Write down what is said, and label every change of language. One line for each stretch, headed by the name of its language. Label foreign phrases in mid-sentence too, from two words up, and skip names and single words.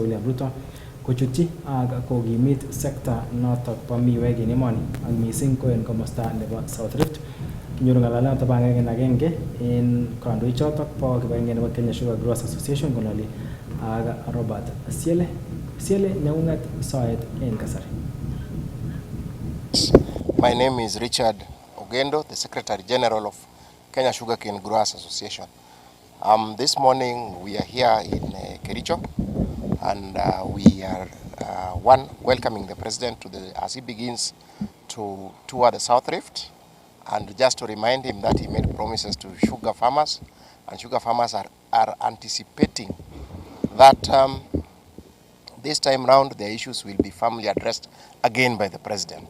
Kipsigis: William Ruto kochutyi ak kokimit sekta noto bo miwek en emoni ak missing ko en komosta nebo South Rift. Kinyoru ng'alalet nebo agenge en kandoik chotok bo kibagenge nebo Kenya Sugar Growers Association konoli ak Robert Siele neung'et soet en kasari.
English: My name is Richard Ogendo, the Secretary General of Kenya Sugarcane Growers Association. This morning we are here in Kericho, and we are welcoming the President as he begins to tour the South Rift, and just to remind him that he made promises to sugar farmers, and sugar farmers are anticipating that this time round their issues will be firmly addressed again by the President.